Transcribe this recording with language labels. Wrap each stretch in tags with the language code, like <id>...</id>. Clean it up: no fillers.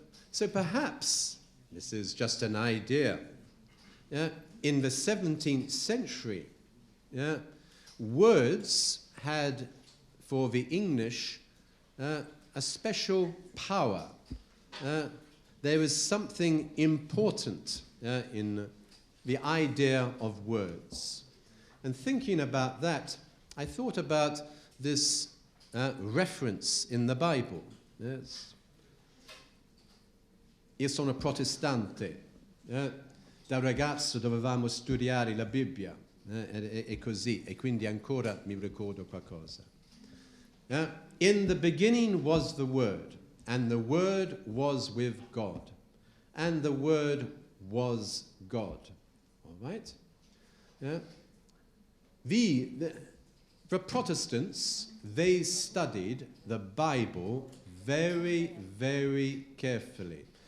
<en>So perhaps, this is just an idea, in the 17th century, words had, for the English, a special power. There was something important in the idea of words. And thinking about that, I thought about this reference in the Bible. Yes.</en> <it>Io sono protestante, da ragazzo dovevamo studiare la Bibbia, e così, e quindi ancora mi ricordo qualcosa.</it> <en>In the beginning was the Word, and the Word was with God, and the Word was God. All right? The Protestants, they studied the Bible very, very carefully.</en>